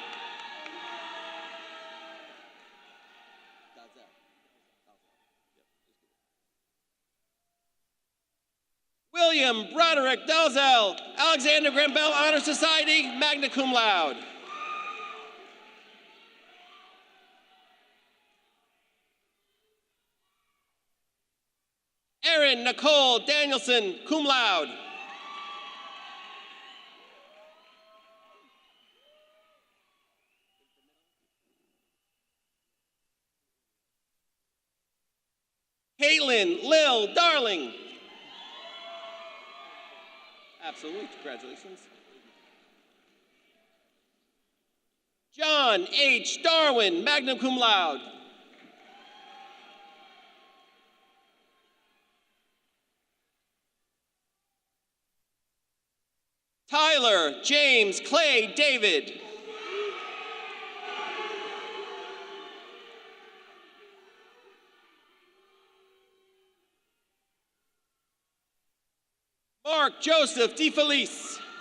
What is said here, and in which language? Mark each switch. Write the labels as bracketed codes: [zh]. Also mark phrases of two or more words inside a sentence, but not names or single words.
[en] William Broderick Dalzell, Alexander Graham Bell Honor Society, [la] magna cum laude. [en] Erin Nicole Danielson, [la] cum laude. [en] Caitlin Lil Darling. Absolutely, congratulations. John H. Darwin, [la] magna cum laude. [en] Tyler James Clay David. Mark Joseph DeFelice.